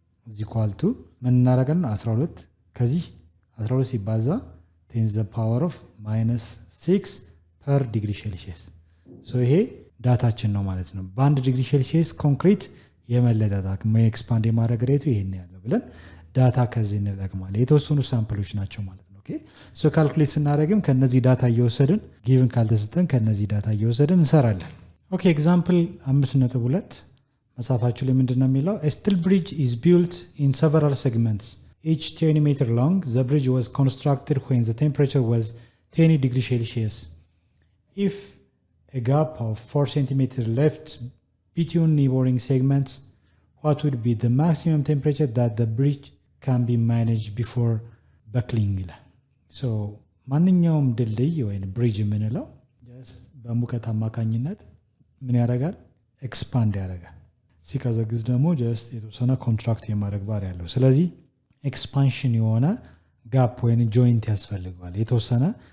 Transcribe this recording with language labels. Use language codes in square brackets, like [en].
[am] እዚ ኳልቱ ምን እናደርጋለን 12 ከዚህ 12 ሲባዛ 10 ፓወር ኦፍ -6 ፐር ዲግሪ ሴልሺየስ ይሄ ዳታችን ነው ማለት ነው። በ1 ዲግሪ ሴልሺየስ ኮንክሪት የመለጠጥ አቅም ኤክስፓንድ የማድረግ ሬቱ ይሄን ያለው ብለን ዳታ ከዚህ እንለቅማለን። የተወሰኑ ሳምፕሎች ናቸው ማለት ነው። ኦኬ ካልኩሌት ስናደርግም ከነዚህ ዳታ እየወሰድን ጊቭን ካልተሰጠን ከነዚህ ዳታ እየወሰድን እንሰራለን። ኦኬ ኤግዛምፕል 5.2 መጽሐፋችሁ ላይ ምንድነው የሚለው? [en] A steel bridge is built in several segments, each 20 meter long. The bridge was constructed when the temperature was 20 degrees Celsius. If a gap of 4 centimeters left between neighboring segments, what would be the maximum temperature that the bridge can be managed before buckling? [am] So ማንኛውም ድልድይ ወይም ብሪጅ የምንለው በሙቀት አማካኝነት ምን ያደርጋል? ኤክስፓንድ ያደርጋል። ሲቀዘቅዝ ደግሞ ጀስት የተወሰነ ኮንትራክት የማድረግ ባህሪ ያለው። ስለዚህ ኤክስፓንሽን የሆነ ጋፕ ወይም ጆይንት ያስፈልገዋል። የተወሰነ